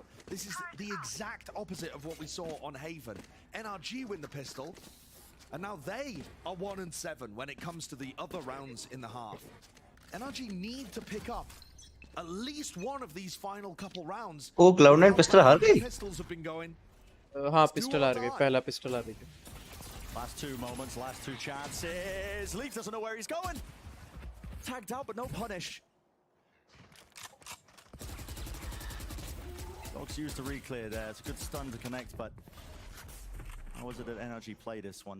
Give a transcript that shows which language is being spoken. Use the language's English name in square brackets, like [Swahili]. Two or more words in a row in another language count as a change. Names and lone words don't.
[English] This is the exact opposite of what we saw on Haven. NRG win the pistol, and now they are 1-7 when it comes to the other rounds in the half. NRG need to pick up at least one of these final couple rounds. [Hindi] Oh, Cloud9 pistol हार गई. [English] Pistols have been going. [Hindi] हाँ, pistol हार गई. पहला pistol हार गई. [English] Last 2 moments, last 2 chances. Leaf doesn't know where he's going. Tagged out, but no punish. Dogs used to re-clear there. It's a good stun to connect, but how was it that NRG play this one?